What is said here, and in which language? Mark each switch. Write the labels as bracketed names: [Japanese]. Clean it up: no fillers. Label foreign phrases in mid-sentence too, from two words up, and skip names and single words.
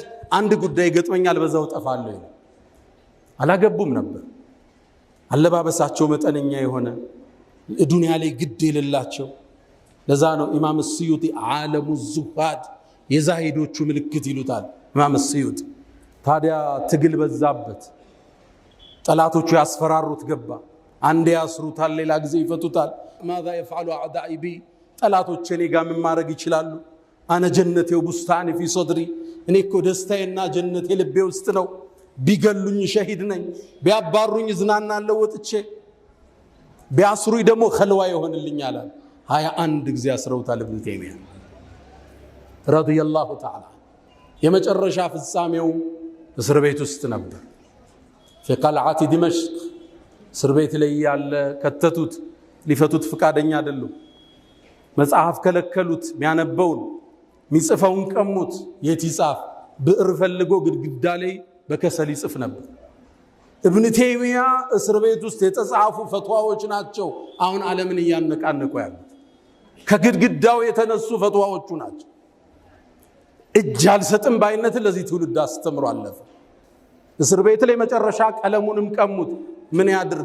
[Amharic] አንድ ጉዳይ ገጥመኛል በዛው ጠፋለሁ አላገቡም ነበር አለባበሳቸው መጠነኛ የሆነ ዱንያ ላይ ግድ የሌላቸው ለዛ ነው ኢማም السيوطي ዓለሙ الزهاد የዛሂዶቹ ምልክት ይሉታል ኢማም السيوطي ታዲያ ትግል በዛበት ጠላቶቹ ያስፈራሩት ገባ አንዴ ያስሩታል ሌላ ጊዜ ይፈቱታል [Arabic] ماذا يفعل اعدائي بي [Amharic] ጠላቶቼ እኔ ጋር ምን ማድረግ ይችላሉ [Arabic] انا جنتي وبستاني في صدري [Amharic] እኔ እኮ ደስታዬና ጀነቴ ልቤ ውስጥ ነው ቢገሉኝ ሸሂድ ነኝ ቢያባሩኝ ዝናናለው ወጥቼ ቢያስሩኝ ደግሞ ኸልዋ ይሆንልኛል 21 ጊዜ አስረውታል ኢብኑ ተይሚያ ረዲየላሁ ተዓላ የመጨረሻ ፍጻሜው እስር ቤት ውስጥ ነበር [Arabic] في قلعة دمشق [Amharic] እስር ቤት ላይ ያለ ከተቱት ሊፈቱት ፍቃደኛ አይደሉም መጽሐፍ ከለከሉት ሚያነበውን ሚጽፈውን ቀሙት የቲጻፍ ብዕር ፈልጎ ግድግዳ ላይ በከሰል ይጽፍ ነበር ኢብኑ ተይሚያ እስር ቤት ውስጥ የተጻፉ ፈትዋዎች ናቸው አሁን ዓለምን ያነቃነቁ ያሉት ከግድግዳው የተነሱ ፈትዋዎቹ ናቸው እጅ አልሰጥም ባይነትን ለዚህ ትውልድ አስተምሮ አለፈ። እስር ቤት ላይ መጨረሻ ቀለሙንም ቀሙት። ምን ያድርግ?